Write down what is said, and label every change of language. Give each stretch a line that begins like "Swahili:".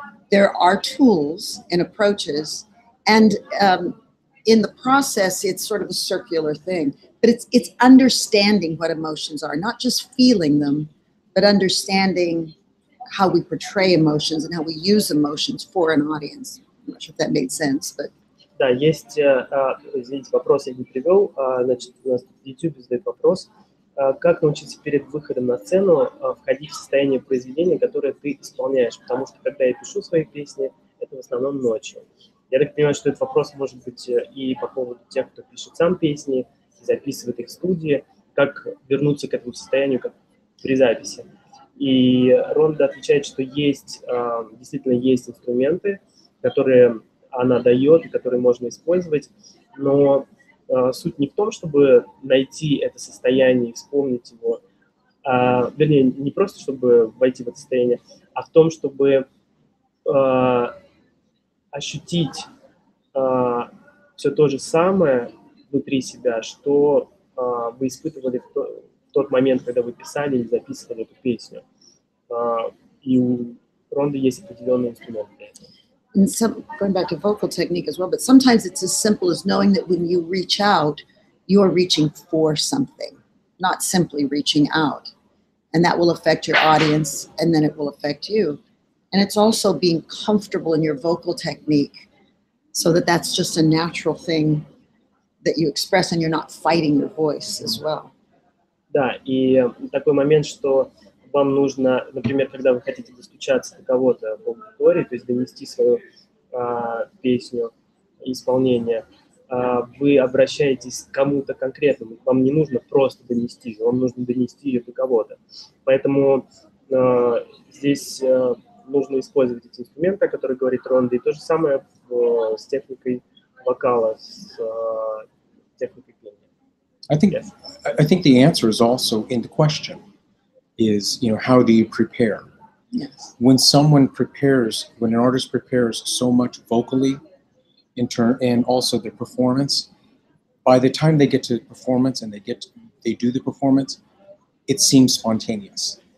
English: There are tools and approaches, and in the process, it's sort of a circular thing. But it's understanding what emotions are, not just feeling them, but understanding how we portray emotions and how we use emotions for an audience. I'm not sure if that made sense, but...
Russian: Да, есть, извините, вопрос я не привел, значит, у нас в YouTube задают вопрос, как научиться перед выходом на сцену входить в состояние произведения, которое ты исполняешь, потому что когда я пишу свои песни, это в основном ночью. Я так понимаю, что этот вопрос может быть и по поводу тех, кто пишет сам песни, записывает их в студии, как вернуться к этому состоянию, как при записи. И Ронда отвечает, что есть, действительно есть инструменты, которые она дает и которые можно использовать, но суть не в том, чтобы найти это состояние и вспомнить его, вернее, не просто чтобы войти в это состояние, а в том, чтобы ощутить все то же самое внутри себя, что вы испытывали в тот момент, когда вы писали или записывали эту песню. И у Ронды есть определенные инструменты для этого.
English: and some, going back to vocal technique as well, but sometimes it's as simple as knowing that when you reach out, you're reaching for something, not simply reaching out. And that will affect your audience, and then it will affect you. And it's also being comfortable in your vocal technique so that that's just a natural thing that you express and you're not fighting your voice as well.
Russian: Да, и такой момент, что вам нужно, например, когда вы хотите достучаться до кого-то в аудитории, то есть донести свою песню, исполнение, вы обращаетесь к кому-то конкретному, вам не нужно просто донести ее, вам нужно донести ее до кого-то. Поэтому здесь нужно использовать эти инструменты, о которых говорит Ронда, и то же самое с техникой вокала, с техникой пения.
English: I think the answer is also in the question, is, you know, how do you prepare? Yes. When someone prepares, when an artist prepares so much vocally, and also their performance, by the time they get to the performance and they do the performance, it seems spontaneous.